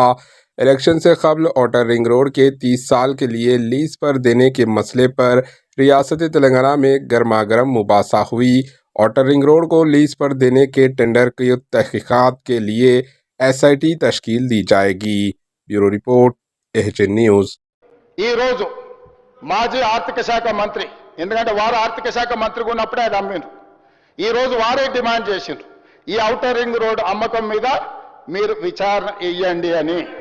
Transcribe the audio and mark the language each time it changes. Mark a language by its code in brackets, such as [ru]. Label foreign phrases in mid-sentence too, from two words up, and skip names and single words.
[ur] الیکشن سے قبل [en] outer ring road [ur] کے 30 سال کے لیے لیز پر دینے کے مسئلے پر ریاست تلنگانہ میں گرما گرم مباحثہ ہوئی۔ [en] outer ring road [ur] کو لیز پر دینے کے ٹینڈر کی تحقیقات کے لیے SIT تشکیل دی جائے گی۔ [en] Bureau report AHN news. [te] ఈ రోజు మాజీ ఆర్థిక శాఖ మంత్రి, ఎందుకంటే వారు ఆర్థిక శాఖ మంత్రిగా ఉన్నప్పుడే అది అమ్మిండ్రు, ఈ రోజు వారే డిమాండ్ చేసిండ్రు ఈ [en] outer ring road [te] అమ్మకం మీద మీరు విచారణ ఇయ్యండి అని।